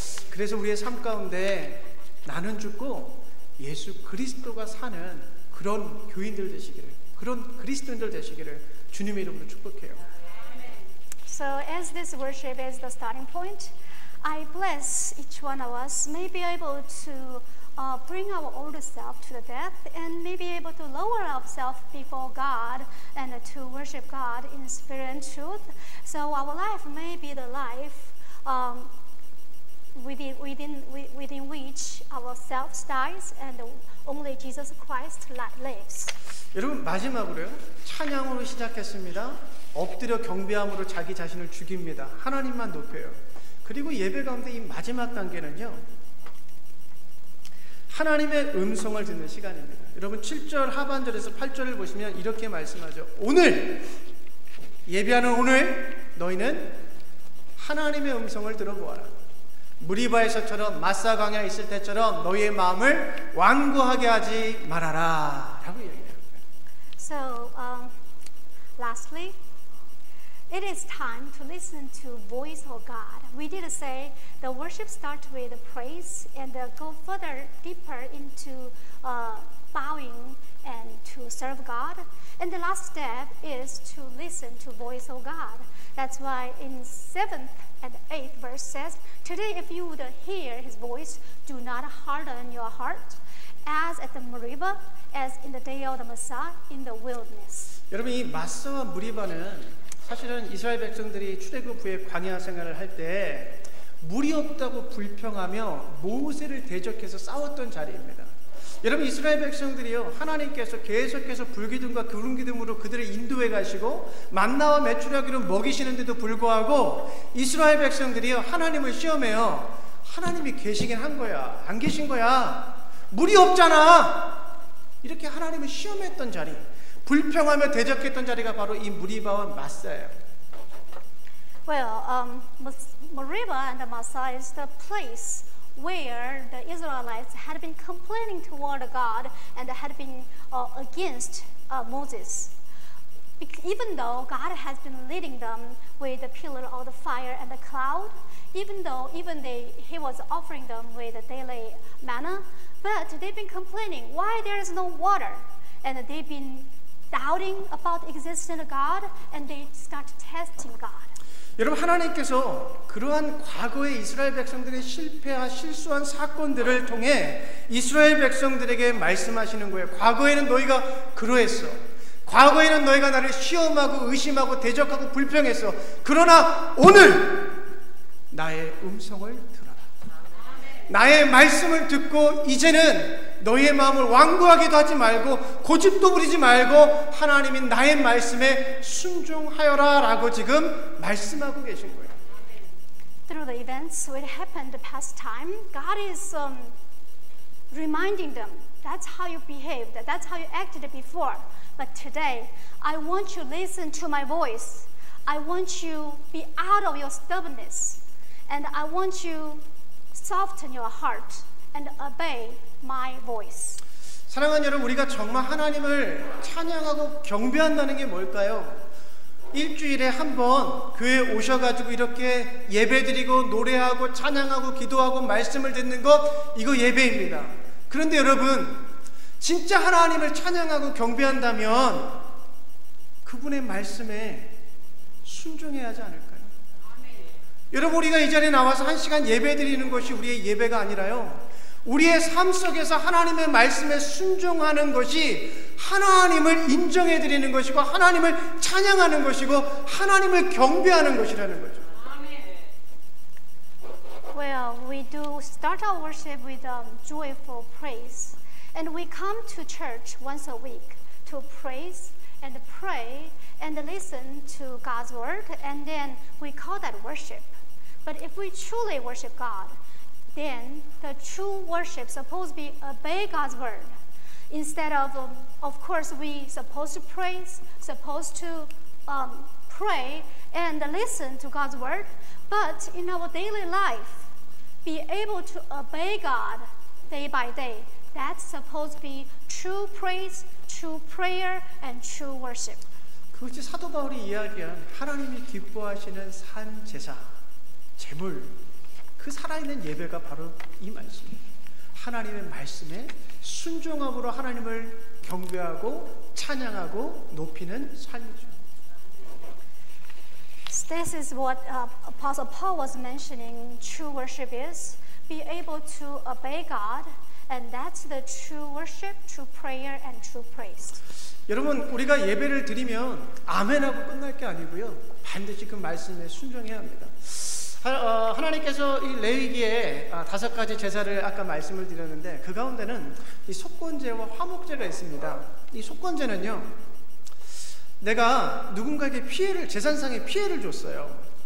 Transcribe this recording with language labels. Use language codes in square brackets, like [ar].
[ko] 그래서 우리의 삶 가운데 나는 죽고 예수 그리스도가 사는 그런 교인들 되시기를, 그런 그리스도인들 되시기를 주님의 이름으로 축복해요. [en] So as this worship is the starting point, I bless each one of us may be able to bring our old self to the death and may be able to lower ourselves before God and to worship God in spirit and truth. So our life may be the life within which our self dies and only Jesus Christ lives. [ko] 여러분 마지막으로요. 찬양으로 시작했습니다. 엎드려 경배함으로 자기 자신을 죽입니다. 하나님만 높여요. 그리고 예배 가운데 이 마지막 단계는요. 하나님의 음성을 듣는 시간입니다. 여러분 7절 하반절에서 8절을 보시면 이렇게 말씀하죠. 오늘 예배하는 오늘 너희는 하나님의 음성을 들어보아라. 무리바에서처럼 마사 광야에 있을 때처럼 너희의 마음을 완고하게 하지 말아라 라고 얘기해요. [en] So, lastly, it is time to listen to voice of God. We did say the worship starts with praise and go further, deeper into bowing and to serve God. And the last step is to listen to voice of God. That's why in 7th and 8th verse says, today if you would hear his voice, do not harden your heart, as at the Meribah, as in the day of the Massah in the wilderness. [ko] 여러분 이 마사와 무리바는 사실은 이스라엘 백성들이 출애굽 후에 광야 생활을 할 때 물이 없다고 불평하며 모세를 대적해서 싸웠던 자리입니다. 여러분 이스라엘 백성들이요 하나님께서 계속해서 불기둥과 구름기둥으로 그들을 인도해 가시고 만나와 메추라기로 먹이시는데도 불구하고 이스라엘 백성들이요 하나님을 시험해요. 하나님이 계시긴 한 거야 안 계신 거야 물이 없잖아 이렇게 하나님을 시험했던 자리 불평하며 대적했던 자리가 바로 이 무리바와 마사예요. [en] Well, Meribah and the Massah is the place where the Israelites had been complaining toward God and had been against Moses. Even though God has been leading them with the pillar of the fire and the cloud, even though he was offering them with the daily manna, but they've been complaining why there is no water, and they've been doubting about the existence of God, and they start testing God. [ko] 여러분 하나님께서 그러한 과거의 이스라엘 백성들의 실패와 실수한 사건들을 통해 이스라엘 백성들에게 말씀하시는 거예요. 과거에는 너희가 그러했어. 과거에는 너희가 나를 시험하고 의심하고 대적하고 불평했어. 그러나 오늘 나의 음성을 들어라. 나의 말씀을 듣고 이제는 너희의 마음을 완고하게도 하지 말고 고집도 부리지 말고 하나님이 나의 말씀에 순종하여라 라고 지금 말씀하고 계신 거예요. [en] Through the events which happened the past time, God is reminding them that's how you behaved, that's how you acted before. But today, I want you to listen to my voice. I want you to be out of your stubbornness. And I want you to soften your heart and obey my voice. [ko] 사랑하는 여러분, 우리가 정말 하나님을 찬양하고 경배한다는 게 뭘까요? 일주일에 한 번 교회에 오셔가지고 이렇게 예배드리고 노래하고 찬양하고 기도하고 말씀을 듣는 것, 이거 예배입니다. 그런데 여러분, 진짜 하나님을 찬양하고 경배한다면 그분의 말씀에 순종해야 하지 않을까요? 여러분, 우리가 이 자리에 나와서 1시간 예배드리는 것이 우리의 예배가 아니라요, 우리의 삶 속에서 하나님의 말씀에 순종하는 것이 하나님을 인정해드리는 것이고 하나님을 찬양하는 것이고 하나님을 경배하는 것이라는 거죠. [en] Well, we do start our worship with joyful praise. And we come to church once a week to praise and pray and listen to God's word, and then we call that worship. But if we truly worship God, then the true worship supposed to be obey God's word. Instead of course, we supposed to praise, supposed to pray and listen to God's word, but in our daily life, be able to obey God day by day. That's supposed to be true praise, true prayer, and true worship. [ko] 그것이 사도 바울이 이야기한 하나님이 기뻐하시는 산 제사, 제물, 그 살아있는 예배가 바로 이 말씀이에요. 하나님의 말씀에 순종함으로 하나님을 경배하고 찬양하고 높이는 삶이죠. [en] This is what Apostle Paul was mentioning. True worship is be able to obey God. And that's the true worship, true prayer, and true praise. [ko] 여러분, 우리가 예배를 드리면 아멘하고 끝날 게 아니고요, 반드시 그 말씀에 순종해야 합니다. 하나님께서 이 레위기에 5가지 제사를 아까 말씀을 드렸는데 그 가운데는 이 속건제와 화목제가 있습니다. 이 속건제는요, 내가 누군가에게 피해를, 재산상의 피해를 줬어요.